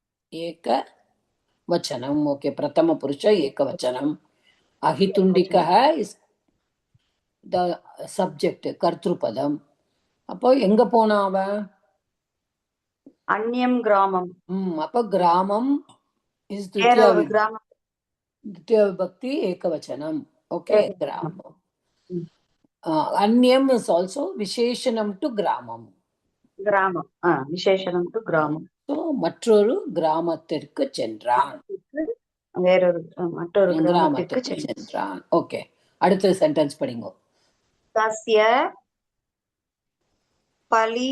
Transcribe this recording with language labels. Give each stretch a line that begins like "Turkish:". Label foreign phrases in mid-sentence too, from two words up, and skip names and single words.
Tamil: ஏகவச்சனம். ஓகே. பிரதம புருஷ ஏகவச்சனம்.
English: அஹிதுண்டிகः is the subject, கர்த்திருபதம்.
Tamil: அப்போ எங்க போனா அவன்?
Sanskrit: अन्यं ग्रामम्.
Tamil: அப்போ கிராமம் இஸ் வேற ஒரு கிராமம்.
Sanskrit: द्वितीय विभक्ति एकवचनम.
English: Okay, gramam.
Tamil: ம்.
English: Anyam is also visheshanam to gramam.
Tamil: கிராமம். விசேஷனம் டு கிராமம். So மற்றொரு கிராமத்திற்கு சென்றான். வேறொரு மற்றொரு கிராமத்திற்கு கிராமத்திற்கு சென்றான். ஓகே, அடுத்த சென்டென்ஸ் படிங்க.
Sanskrit: तस्य बलि